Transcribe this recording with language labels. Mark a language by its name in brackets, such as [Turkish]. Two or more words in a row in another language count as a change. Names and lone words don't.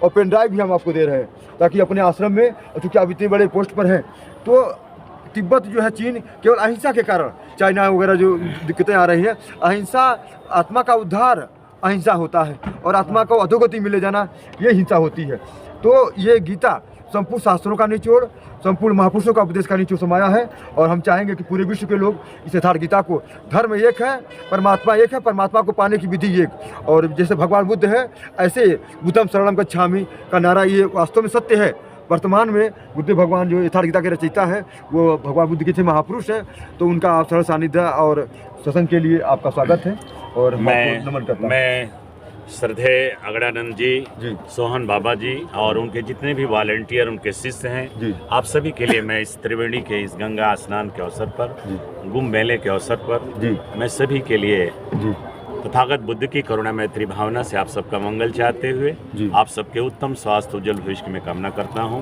[Hindi] और [English] pen drive [Hindi] भी हम आपको दे रहे हैं ताकि अपने आश्रम में, चूँकि आप इतने बड़े पोस्ट पर हैं, तो तिब्बत जो है चीन केवल अहिंसा के कारण, चाइना वगैरह जो दिक्कतें आ रही हैं, अहिंसा आत्मा का उद्धार अहिंसा होता है, और आत्मा को अधोगति मिले जाना ये हिंसा होती है। तो ये गीता संपूर्ण शास्त्रों का निचोड़, संपूर्ण महापुरुषों का उपदेश का निचोड़ समाया है। और हम चाहेंगे कि पूरे विश्व के लोग इस यथार्थ गीता को, धर्म एक है, परमात्मा एक है, परमात्मा को पाने की विधि एक, और जैसे भगवान बुद्ध है ऐसे [Pali] बुद्धम शरणम गच्छामि [Hindi] का नारा ये वास्तव में सत्य है। वर्तमान में बुद्ध भगवान जो यथार्थ गीता के रचयिता है वो भगवान बुद्ध के थे महापुरुष हैं। तो उनका आप सरल सानिध्य और सत्संग के लिए आपका स्वागत है और नमन करता हूं। मैं श्रद्धेय अगड़ानंद जी, सोहन बाबा जी और उनके जितने भी वॉलंटियर, उनके शिष्य हैं, आप सभी के लिए मैं इस त्रिवेणी के इस गंगा स्नान के अवसर पर, कुंभ मेले के अवसर पर, मैं सभी के लिए तथागत बुद्ध की करुणा मैत्री भावना से आप सबका मंगल चाहते हुए आप सबके उत्तम स्वास्थ्य उज्जवल भविष्य में कामना करता हूँ।